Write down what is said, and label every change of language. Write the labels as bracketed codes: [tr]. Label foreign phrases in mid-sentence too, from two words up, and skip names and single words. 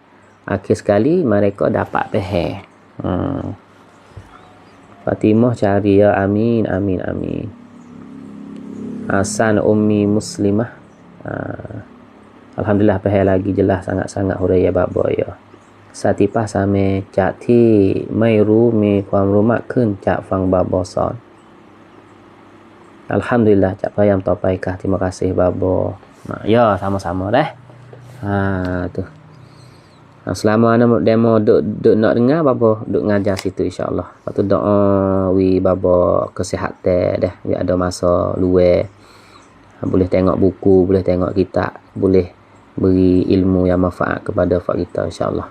[ms] Akhir sekali mereka dapat faham. Fatimah cari ya amin. Hasan Ummi Muslimah. Alhamdulillah faham lagi jelas sangat-sangat huraya baba ya. [th] Satipah same Cak Thi ไม่รู้มีความรู้มากขึ้นจากฟังบาบอสอน [ms] Alhamdulillah cak payam topaikah. Terima kasih babo. Ya sama-sama dah. Tu. Selama ana demo duk nak dengar babo duk ngajar situ insya-Allah. Lepas tu doa wi babo kesihatan dah. Wi ada masa luar. Boleh tengok buku, boleh tengok kitab, boleh beri ilmu yang manfaat kepada fak kita insya-Allah.